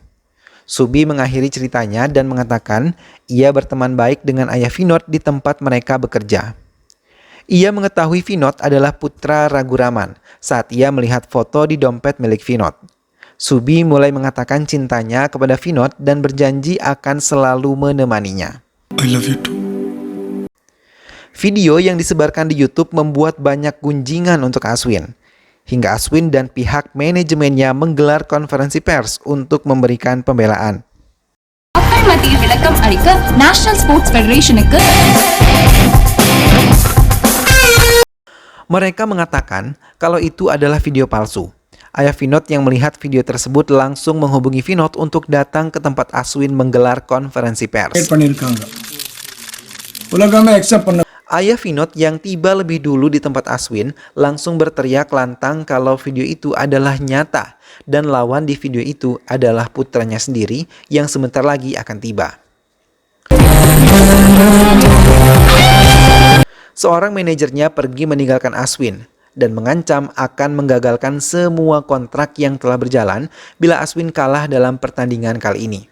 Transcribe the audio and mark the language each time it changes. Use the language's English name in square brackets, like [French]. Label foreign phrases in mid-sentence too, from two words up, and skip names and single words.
[Indonesian] Subi mengakhiri ceritanya dan mengatakan ia berteman baik dengan ayah Vinod di tempat mereka bekerja. Ia mengetahui Vinod adalah putra Raguraman saat ia melihat foto di dompet milik Vinod. Subi mulai mengatakan cintanya kepada Vinod dan berjanji akan selalu menemaninya. [English] I love you too. [Indonesian] Video yang disebarkan di YouTube membuat banyak gunjingan untuk Aswin. Hingga Aswin dan pihak manajemennya menggelar konferensi pers untuk memberikan pembelaan. [Tamil] மக்கள் மத்தியில் விளக்கம் அளிக்க நேஷனல் ஸ்போர்ட்ஸ் ஃபெடரேஷனுக்கு [Indonesian] Mereka mengatakan kalau itu adalah video palsu. Ayah Vinod yang melihat video tersebut langsung menghubungi Vinod untuk datang ke tempat Aswin menggelar konferensi pers. [Tamil] பண்ணிருக்காங்க உலகமே அக்செப்ட் பண்ண [Indonesian] Ayah Vinod yang tiba lebih dulu di tempat Aswin langsung berteriak lantang kalau video itu adalah nyata dan lawan di video itu adalah putranya sendiri yang sebentar lagi akan tiba. Seorang manajernya pergi meninggalkan Aswin dan mengancam akan menggagalkan semua kontrak yang telah berjalan bila Aswin kalah dalam pertandingan kali ini.